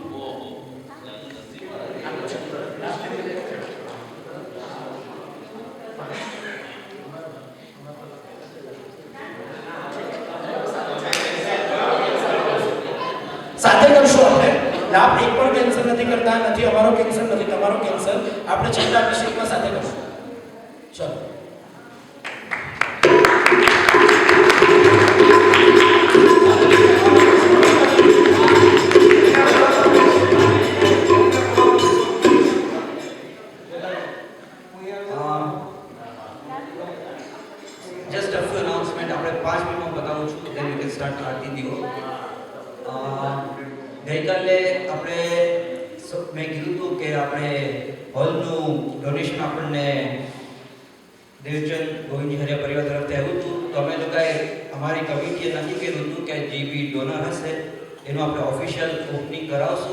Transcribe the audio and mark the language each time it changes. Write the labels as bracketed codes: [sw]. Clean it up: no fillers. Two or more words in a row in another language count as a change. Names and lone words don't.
[gu] સાથે કરશું આપણે લાભ એક પણ કેન્સલ નથી કરતા, નથી અમારો કેન્સલ, નથી તમારો કેન્સલ, આપણે છેલ્લા અભિષેકમાં સાથે કરશું। ચલો [en] Just a few announcement. [gu] આપણે 5 મિનિટમાં બતાવું છું, [en] then we can start [gu] આરતી દીવો। ગઈકાલે આપણે મેં કીધું હતું કે આપણે હોલનું ડોનેશન આપણને દેવચંદ ગોવિંદજી હરિયા પરિવાર તરફથી આવ્યું હતું, તો અમે લોકોએ અમારી કમિટીએ નક્કી કર્યું હતું કે જે બી ડોનર હશે એનું આપણે ઓફિશિયલ ઓપનિંગ કરાવશું।